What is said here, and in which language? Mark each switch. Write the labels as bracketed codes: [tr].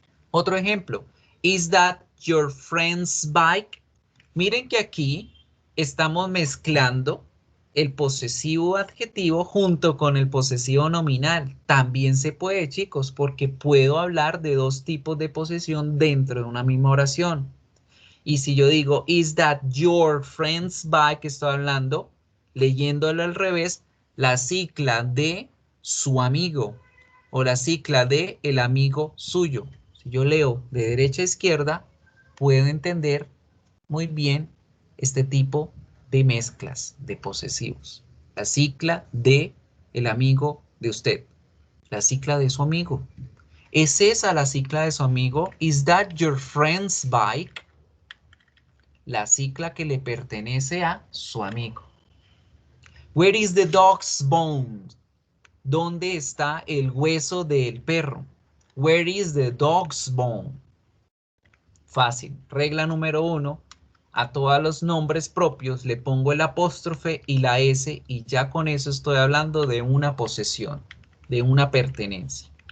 [es] Otro ejemplo, [en] is that your friend's bike? [es] Miren que aquí estamos mezclando el posesivo adjetivo junto con el posesivo nominal. También se puede, chicos, porque puedo hablar de dos tipos de posesión dentro de una misma oración. Y si yo digo, [en] is that your friend's bike? [es] Estoy hablando, leyéndolo al revés, la cicla de su amigo o la cicla de el amigo suyo. Si yo leo de derecha a izquierda, puedo entender muy bien este tipo de mezclas de posesivos. La cicla de el amigo de usted, la cicla de su amigo. ¿Es esa la cicla de su amigo? [en] Is that your friend's bike? [es] La cicla que le pertenece a su amigo. [en] Where is the dog's bone? [es] ¿Dónde está el hueso del perro? [en] Where is the dog's bone? [es] Fácil. Regla número 1. A todos los nombres propios le pongo el apóstrofe y la S y ya con eso estoy hablando de una posesión, de una pertenencia.